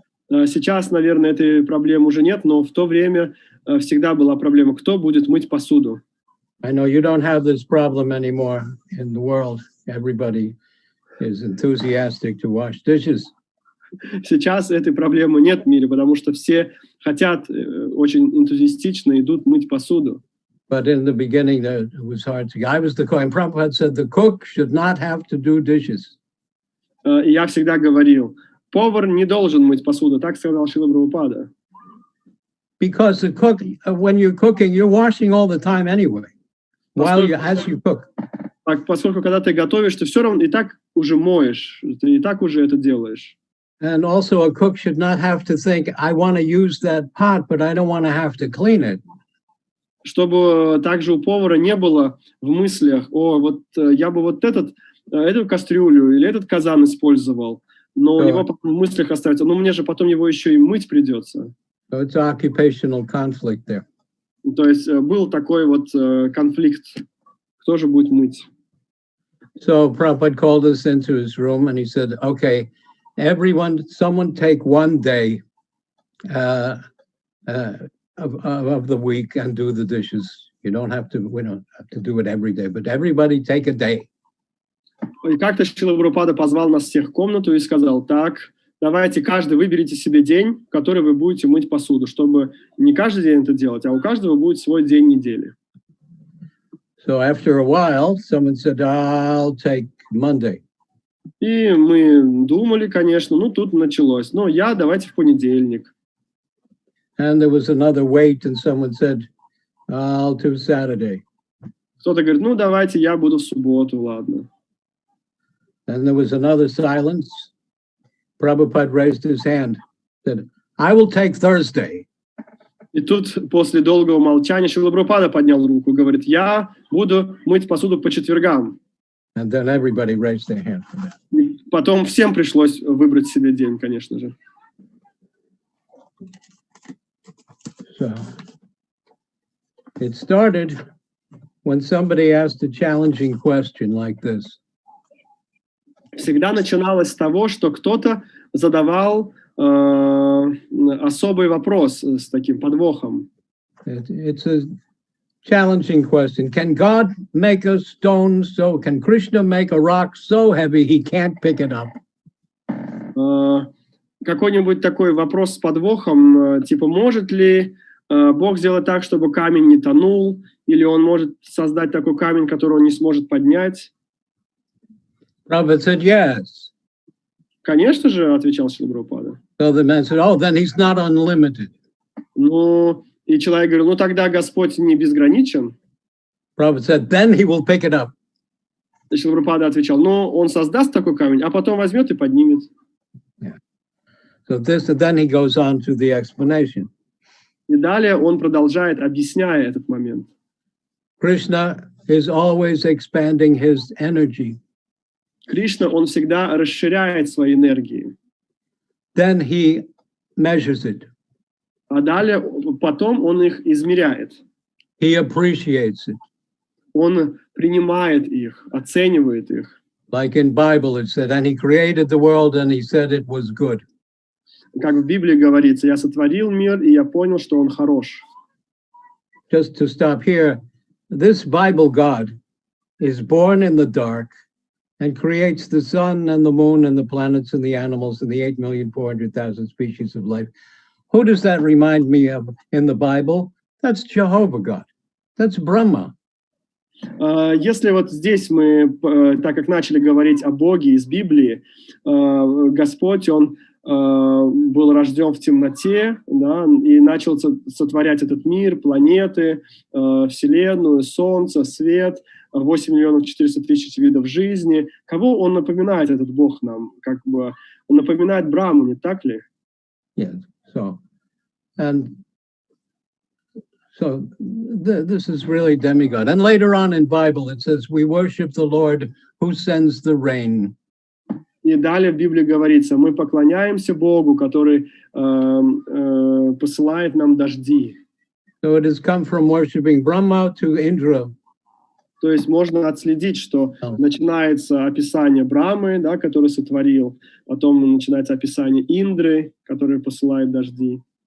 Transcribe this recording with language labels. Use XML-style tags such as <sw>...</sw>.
<ru>Сейчас, наверное, этой проблемы уже нет, но в то время всегда была проблема, кто будет мыть посуду.</ru> <en>I know you don't have this problem anymore in the world. Everybody is enthusiastic to wash dishes.</en> <ru>Сейчас этой проблемы нет в мире, потому что все хотят, очень энтузиастично идут мыть посуду.</ru> <en>But in the beginning, it was hard to. I was the cook. And Prabhupada said the cook should not have to do dishes.</en> <ru>И я всегда говорил, повар не должен мыть посуду, так сказал Шрила Прабхупада.</ru> <en>because the cook, when you're cooking, you're washing all the time anyway, as you cook.</en> <ru>Поскольку когда ты готовишь, ты все равно и так уже моешь, ты и так уже это делаешь.</ru> <en>And also a cook should not have to think, I want to use that pot, but I don't want to have to clean it.</en> <ru>Чтобы также у повара не было в мыслях, вот я бы вот эту кастрюлю или этот казан использовал, но у него потом в мыслях остается, мне же потом его еще и мыть придется.</ru> <en>So it's occupational conflict there.</en> <ru>То есть был такой вот конфликт, кто же будет мыть.</ru> <en>So Prabhupada called us into his room and he said, okay, someone take one day of the week and do the dishes. We don't have to do it every day, but everybody take a day.</en> <ru>И как-то Шрила Прабхупада позвал нас всех в комнату и сказал, так, давайте каждый выберите себе день, в который вы будете мыть посуду, чтобы не каждый день это делать, а у каждого будет свой день недели.</ru> <en>So after a while, someone said, I'll take Monday.</en> <ru>И мы думали, конечно, тут началось. Давайте в понедельник.</ru> <en>And there was another wait, and someone said, I'll do Saturday.</en> <ru>Кто-то говорит, давайте я буду в субботу, ладно.</ru> <en>And there was another silence. Prabhupada raised his hand, said, I will take Thursday.</en> <ru>И тут после долгого молчания Шрила Прабхупада поднял руку и говорит, я буду мыть посуду по четвергам.</ru> <en>And then everybody raised their hand for that.</en> <ru>И потом всем пришлось выбрать себе день, конечно же.</ru> <en>So it started when somebody asked a challenging question like this.</en> <ru>Всегда начиналось с того, что кто-то задавал особый вопрос с таким подвохом.</ru> <en>It's a challenging question. Can God make a stone can Krishna make a rock so heavy he can't pick it up?</en> <ru>Какой-нибудь такой вопрос с подвохом, типа, может ли Бог сделать так, чтобы камень не тонул, или он может создать такой камень, который он не сможет поднять?</ru> <en>Prabhupada said yes.</en> <ru>Конечно же, отвечал Шрила Прабхупада.</ru> <en>So the man said, then he's not unlimited.</en> <ru>И человек говорил, тогда Господь не безграничен.</ru> <en>Prabhupada said, then he will pick it up.</en> <ru>И Шрила Прабхупада отвечал, он создаст такой камень, а потом возьмет и поднимет.</ru> <en>Yeah. So then he goes on to the explanation.</en> <ru>И далее он продолжает, объясняя этот момент.</ru> <en>Krishna is always expanding his energy.</en> <ru>Кришна, он всегда расширяет свои энергии.</ru> <en>Then he measures it.</en> <ru>А далее, потом он их измеряет.</ru> <en>He appreciates it.</en> <ru>Он принимает их, оценивает их.</ru> <en>Like in Bible it said, and he created the world and he said it was good.</en> <ru>Как в Библии говорится, я сотворил мир, и я понял, что он хорош.</ru> <en>Just to stop here, this Bible God is born in the dark and creates the sun and the moon and the planets and the animals and the 8,400,000 species of life. Who does that remind me of in the Bible? That's Jehovah God. That's Brahma.</en> <ru>Если вот здесь мы, так как начали говорить о Боге из Библии, Господь, Он был рожден в темноте, да, и начал сотворять этот мир, планеты, Вселенную, Солнце, свет, 8,400,000 видов жизни. Кого он напоминает, этот Бог нам? Как бы он напоминает Брахму, не так ли?</ru> <en>Yes. So this is really demigod. And later on in Bible it says, we worship the Lord who sends the rain.</en> <ru>И далее в Библии говорится, мы поклоняемся Богу, который посылает нам дожди.</ru> <en>So it has come from worshiping Brahma to Indra.</en> <ru>То есть можно отследить, что начинается описание Брамы, да, который сотворил, потом начинается описание Индры, который посылает дожди.</ru>